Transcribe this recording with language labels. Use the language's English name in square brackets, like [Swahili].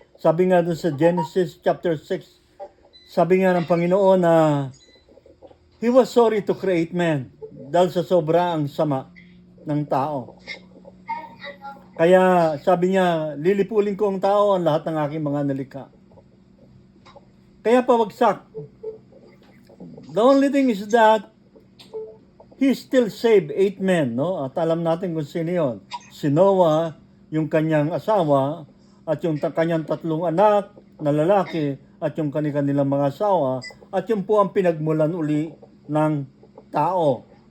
[Filipino] Sabi nga doon sa Genesis chapter 6, sabi nga ng Panginoon na [English] He was sorry to create man [Filipino] dahil sa sobrang sama ng tao. Kaya sabi niya, lilipulin ko ang tao, ang lahat ng aking mga nalikha. Kaya pawagsak. [English] The only thing is that He still saved 8 men, no? [Filipino] At alam natin kung sino yun. Si Noah, yung kanyang asawa, at yung kanyang 3 anak na lalaki, at yung kanilang mga asawa, at yung po ang pinagmulan uli ng tao.